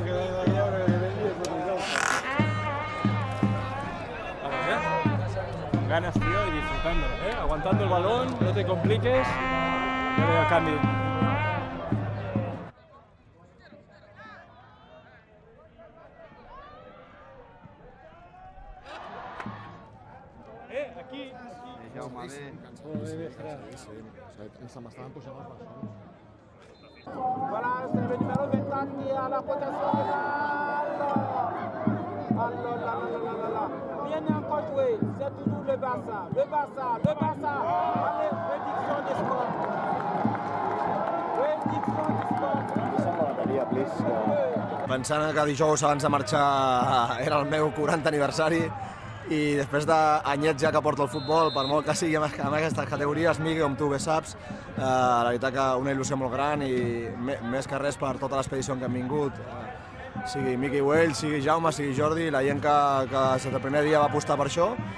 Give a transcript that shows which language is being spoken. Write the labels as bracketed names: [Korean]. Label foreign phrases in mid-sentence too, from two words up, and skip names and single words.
[Spanish] Con ganas, tío, y disfrutando, ¿eh? Aguantando el balón, no te compliques. Ya veo cambio. Aquí. [Catalan] Jaume, bé. Se m'estaven posant els bastons. [French] Voilà, c'est le numéro 24 qui est à la protection de la... Bien encore joué, c'est toujours le Barça. Allez, prédiction du score. [Catalan] Pensant que dijous abans de marxar era el meu 40 aniversari i després d'anyets ja que porto el futbol, per molt que sigui en aquestes categories, Miqui, com tu bé saps, la veritat que una il·lusió molt gran i més que res per tota l'expedició que hem vingut, sigui Miqui Güell, sigui Jaume, sigui Jordi, la gent que des del primer dia va apostar per això,